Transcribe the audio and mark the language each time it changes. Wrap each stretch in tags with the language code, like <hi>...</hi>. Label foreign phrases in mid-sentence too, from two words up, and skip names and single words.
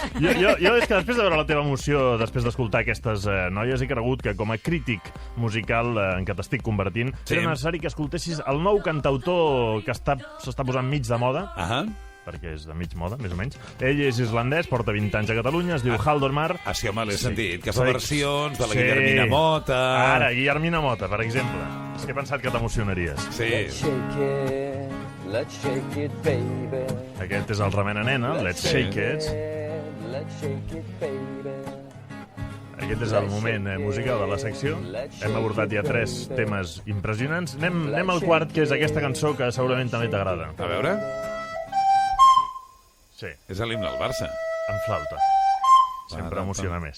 <ca>Jo és que després de veure la teva emoció, després d'escoltar aquestes noies, he cregut que com a crític musical en què t'estic convertint, era necessari que escoltessis el nou cantautor que s'està posant mig de moda, perquè és de mig moda, més o menys. Ell és islandès, porta 20 anys a Catalunya, es diu Halldór Már. Ah, sí, home, l'he sentit, que fa versions de la Guillermina Mota. Ara, Guillermina Mota, per exemple. És que he pensat que t'emocionaries. Sí.</ca> <en>Let's shake it, baby.</en> <ca>Aquest és el Remena Nena, Let's Shake It.</ca> <en>Let's shake it, baby.</en> <ca>Aquest és el moment musical de la secció. Hem abordat ja 3 temes impressionants. Anem al quart, que és aquesta cançó que segurament també t'agrada. A veure... Sí. És l'himne del Barça. En flauta. Sempre emociona més.</ca>